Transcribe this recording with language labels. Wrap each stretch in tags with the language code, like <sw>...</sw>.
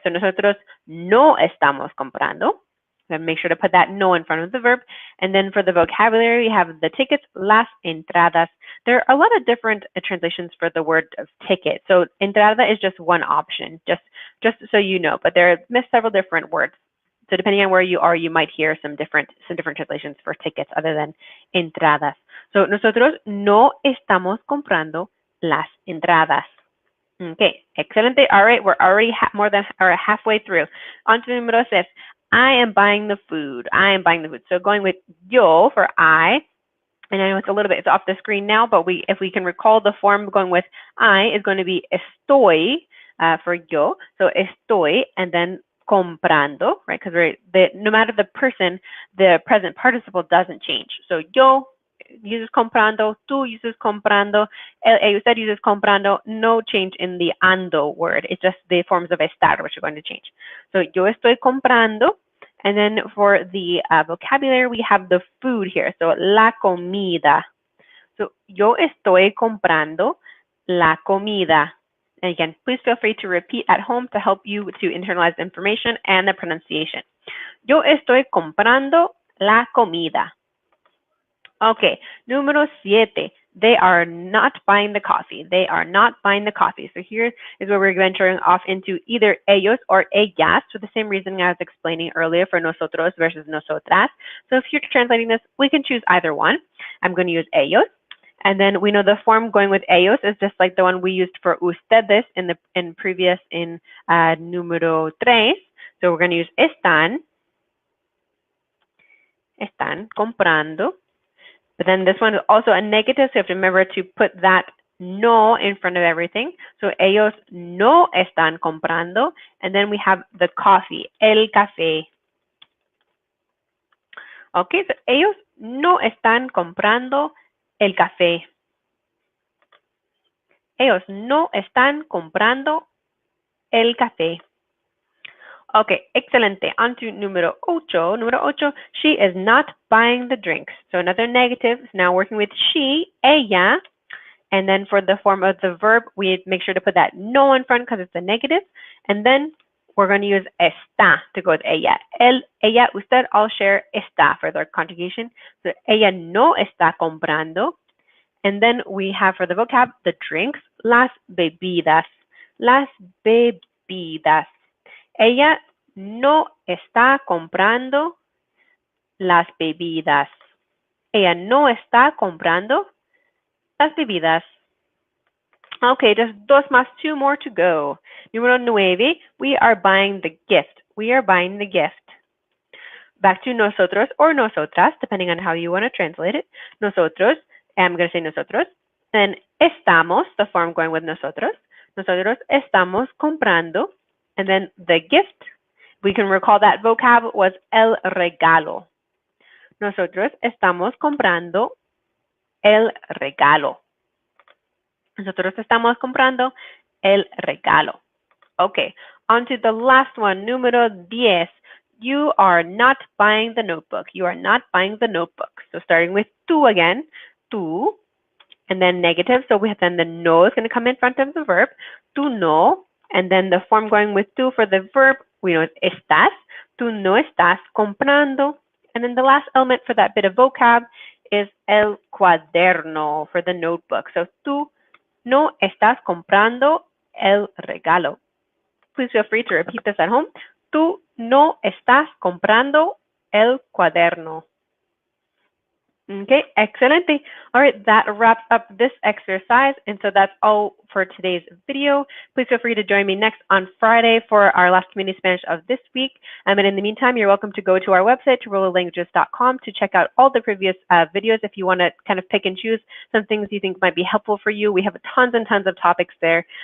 <es>So nosotros no estamos comprando.</es> <en>So make sure to put that no in front of the verb. And then for the vocabulary, we have the tickets,</en> <es>las entradas.</es> <en>There are a lot of different translations for the word of ticket. So entrada is just one option, just so you know, but there are several different words. So depending on where you are, you might hear some different translations for tickets other than entradas.</en> <es>So nosotros no estamos comprando las entradas. Okay, excelente.</es> <en>All right, we're already halfway through. On to número 6. I am buying the food. I am buying the food. So going with yo for I, and I know it's off the screen now, but if we can recall the form going with I is going to be estoy for yo. So estoy, and then comprando, right? Because no matter the person, the present participle doesn't change. So yo uses comprando, tú uses comprando, usted uses comprando, no change in the ando word. It's just the forms of estar which are going to change. So</en> <es>yo estoy comprando,</es> <en>and then for the vocabulary, we have the food here.</en> <es>So la comida. So yo estoy comprando la comida.</es> <en>And again, please feel free to repeat at home to help you to internalize the information and the pronunciation.</en> <es>Yo estoy comprando la comida. Okay, número 7.</es> <en>They are not buying the coffee. They are not buying the coffee. So here is where we're venturing off into either ellos or ellas for the same reason I was explaining earlier for nosotros versus nosotras. So if you're translating this, we can choose either one. I'm going to use ellos. And then we know the form going with ellos is just like the one we used for ustedes in número 3. So we're going to use</en> <es>están comprando.</es> <en>But then this one is also a negative, so you have to remember to put that no in front of everything. So</en> <es>ellos no están comprando.</es> <en>And then we have the coffee,</en> <es>el café. Okay, so ellos no están comprando el café. Ellos no están comprando el café.</es> <en>Okay, excelente. On to número 8. Número 8, she is not buying the drinks. So another negative. Now working with she, ella. And then for the form of the verb, we make sure to put that no in front because it's a negative. And then we're going to use está to go with ella. Ella, usted all share está for their conjugation. So</en> <es>ella no está comprando.</es> <en>And then we have for the vocab, the drinks,</en> <es>las bebidas. Las bebidas. Ella no está comprando las bebidas. Ella no está comprando las bebidas.</es> <en>Okay, just</en> <es>dos más,</es> <en>2 more to go. Número 9, we are buying the gift. We are buying the gift. Back to nosotros or nosotras, depending on how you want to translate it. Nosotros, I'm going to say nosotros. Then estamos, the form going with nosotros.</en> <es>Nosotros estamos comprando.</es> <en>And then the gift, we can recall that vocab was el regalo.</en> <es>Nosotros estamos comprando el regalo. Nosotros estamos comprando el regalo.</es> <en>Okay, on to the last one, número 10. You are not buying the notebook. You are not buying the notebook. So starting with tú again, tú, and then negative. So we have then the no is going to come in front of the verb.</en> <es>Tú no.</es> <en>And then the form going with tú for the verb, we know it's estás.</en> <es>Tú no estás comprando.</es> <en>And then the last element for that bit of vocab is el cuaderno for the notebook.</en> <es>So tú no estás comprando el regalo.</es> <en>Please feel free to repeat this at home.</en> <es>Tú no estás comprando el cuaderno. Okay, excelente.</es> <en>All right, that wraps up this exercise. And so that's all for today's video. Please feel free to join me next on Friday for our last community Spanish of this week. And in the meantime, you're welcome to go to our website, to rolalanguages.com, to check out all the previous videos if you want to kind of pick and choose some things you think might be helpful for you. We have tons and tons of topics there.</en>